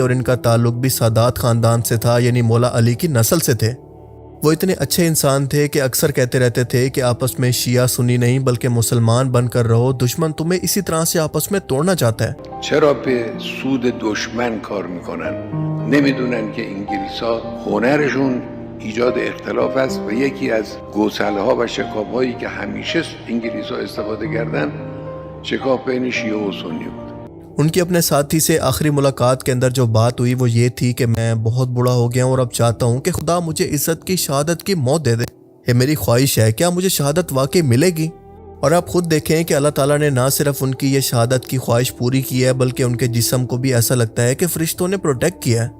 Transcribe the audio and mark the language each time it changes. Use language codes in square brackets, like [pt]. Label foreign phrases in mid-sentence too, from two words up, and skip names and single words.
[hi] और इनका ताल्लुक भी सादात ख़ानदान से था, यानी मौला अली की नस्ल से थे। वो इतने अच्छे इंसान थे कि अक्सर कहते रहते थे कि आपस में शिया सुन्नी नहीं बल्कि मुसलमान बनकर रहो, दुश्मन तुम्हें इसी तरह से आपस में तोड़ना चाहता है। [fa] چرا به سود دشمن کار میکنن، نمیدونن که انگلیسا هنرشون ایجاد اختلاف است و یکی از گوسله‌ها و شکاف‌هایی که همیشه انگلیس‌ها استفاده کردن شکاف بین شیعه و سنی بود। [hi] उनकी अपने साथी से आखिरी मुलाकात के अंदर जो बात हुई वो ये थी कि मैं बहुत बूढ़ा हो गया हूँ और अब चाहता हूँ कि खुदा मुझे इज्जत की शहादत की मौत दे दे। ये मेरी ख्वाहिश है, क्या मुझे शहादत वाकई मिलेगी? और आप खुद देखें कि अल्लाह ताला ने ना सिर्फ उनकी ये शहादत की ख्वाहिश पूरी की है, बल्कि उनके जिस्म को भी ऐसा लगता है कि फरिश्तों ने प्रोटेक्ट किया है।